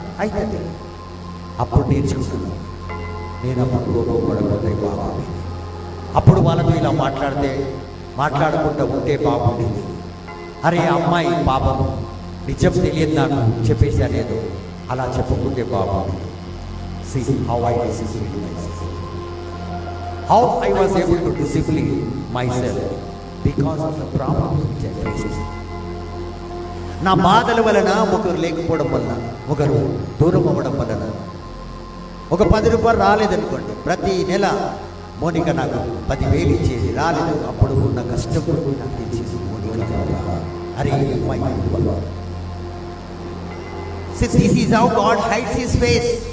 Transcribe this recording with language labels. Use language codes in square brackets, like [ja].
[te] అయితే అప్పుడు నేర్చుకుంటున్నాను. నేను అప్పుడు కోపపడకపోతే బాగుండేది. అప్పుడు వాళ్ళతో ఇలా మాట్లాడకుండా ఉంటే బాగుండేది. అరే అమ్మాయి పాపం నిజం తెలియదు నాకు చెప్పేశానేదో, అలా చెప్పకుంటే బాగుండేది. [en] See how I disciplined myself. How I was able to discipline myself because of the problems which I faced. [te] నా బాధల వలన, ఒకరు లేకపోవడం వలన, ఒకరు దూరం అవ్వడం వలన, ఒక 10 రూపాయలు రాలేదనుకోండి, ప్రతి నెల మోనిక నాకు 10,000 ఇచ్చేది. రాలేదు, అప్పుడు ఉన్న కష్టం నాకు తెచ్చేది మోనిక. అరే my [en] This is how God hides his face.